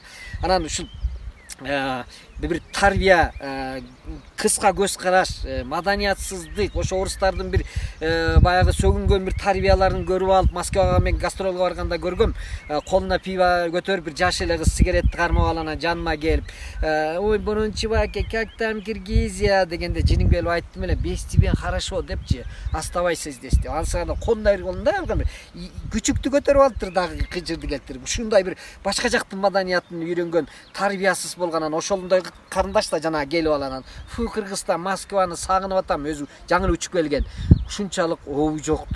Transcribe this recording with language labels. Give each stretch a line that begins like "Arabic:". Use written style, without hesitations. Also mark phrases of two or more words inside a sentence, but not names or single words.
Kyrgyz: Анан ушул бир тарбия, кыска көз караш, маданиятсыздык, ошо орустардын бир баягы сөгүнгөн бир тарбияларын көрүп алып, Москвага мен гастролго барганда көргөм. Колуна пиво көтөрүп бир жаш эле кыз сигаретти кармап алган жаныма келип, "Ой, Борунчеваке,
Russian: как там Киргизия?"
Kyrgyz: дегенде жиним келип айттым эле,
Russian: "Без тебя хорошо"
Kyrgyz: депчи,
Russian: "Оставайся здесь"
Kyrgyz: деп. Ансаганда кондой колунда алган күчүктү көтөрүп алыптыр дагы кыжырды келтирип. Ушундай бир башка жактын маданиятын үйрөнгөн, тарбиясыз болгонан ошондой карындаш да жана келип алганан, "Фу, Кыргызстан, Москваны сагынып атам", өзү жаңы учуп келген. Ушунчалык ой жоктук.